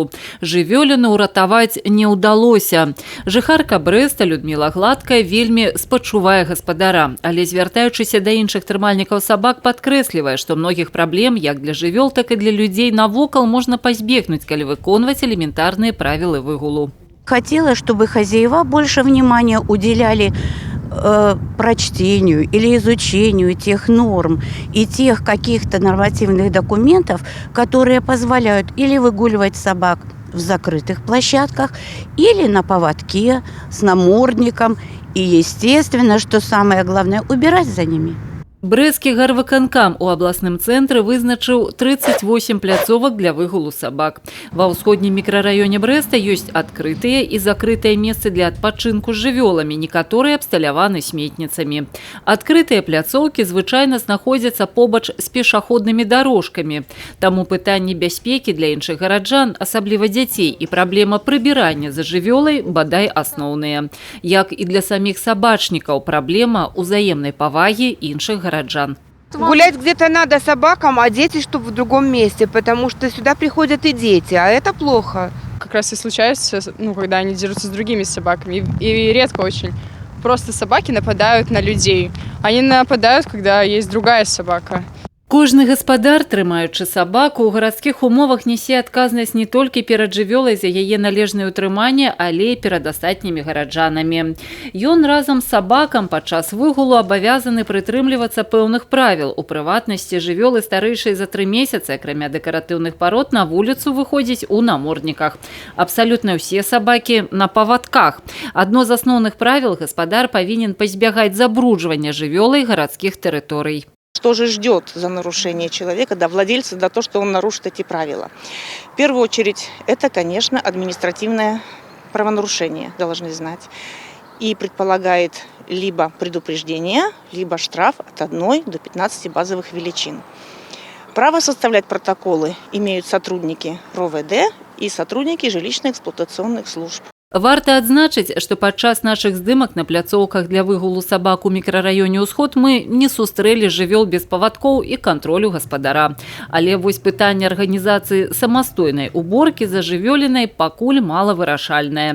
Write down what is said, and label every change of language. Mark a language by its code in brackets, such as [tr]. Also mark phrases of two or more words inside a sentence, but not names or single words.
[be] Жывёліну ўратаваць не ўдалося. Жыхарка Брэста Людміла Гладкая вельмі спачувае гаспадара, але звяртаючыся да іншых трымальнікаў сабак падкрэслівае, што многіх праблем як для жывёл, так і для людзей навокал можна пазбегнуць, калі выконваць элементарныя правілы выгулу. [ru] Хотела, чтобы хозяева больше внимания уделяли прочтению или изучению тех норм и тех каких-то нормативных документов, которые позволяют или выгуливать собак в закрытых площадках, или на поводке с намордником. И, естественно, что самое главное, убирать за ними. [be] Брэсцкі гарвыканкам у абласным цэнтры вызначыў 38 пляцовак для выгулу сабак. Ва ўсходнім мікрараёне Брэста ёсць адкрытыя і закрытыя месцы для адпачынку з жывёламі, некаторыя абсталяваны сметніцамі. Адкрытыя пляцоўкі звычайна знаходзяцца побач з пешаходнымі дарожкамі. Таму пытанні бяспекі для іншых гараджан, асабліва дзяцей, і праблема прыбірання за жывёлай бадай асноўныя. Як і для саміх сабачнікаў, праблема ўзаемнай павагі іншых горожан. [ru] Гулять где-то надо собакам, а дети чтобы в другом месте, потому что сюда приходят и дети, а это плохо. Как раз и случается, когда они дерутся с другими собаками, и редко очень. Просто собаки нападают на людей. Они нападают, когда есть другая собака. [be] Кожны гаспадар, трымаючы сабаку, у гарадскіх умовах нясе адказнасць не толькі перад жывёлай за яе належнае ўтрыманне, але і перад астатнімі гараджанамі. Ён разам з сабакам падчас выгулу абавязаны прытрымлівацца пэўных правіл. У прыватнасці, жывёлы старэйшай за 3 месяцы, акрамя дэкаратыўных парод, на вуліцу выходзяць у намордніках. Абсалютна ўсе сабакі на павадках. Адно з асноўных правіл – гаспадар павінен пазбягаць забруджвання жывёлай гарадскіх тэрыторый. [ru] Что же ждет за нарушение человека, владельца, за то, что он нарушит эти правила? В первую очередь, это, конечно, административное правонарушение, должны знать. И предполагает либо предупреждение, либо штраф от 1 до 15 базовых величин. Право составлять протоколы имеют сотрудники РОВД и сотрудники жилищно-эксплуатационных служб. [be] Варта адзначыць, што падчас нашых здымак на пляцоўках для выгулу сабак у мікрараёне «Усход» мы не сустрэлі жывёл без павадкоў і кантролю гаспадара. Але вось пытанне арганізацыі самастойнай уборкі за жывёлінай пакуль малавырашальнае.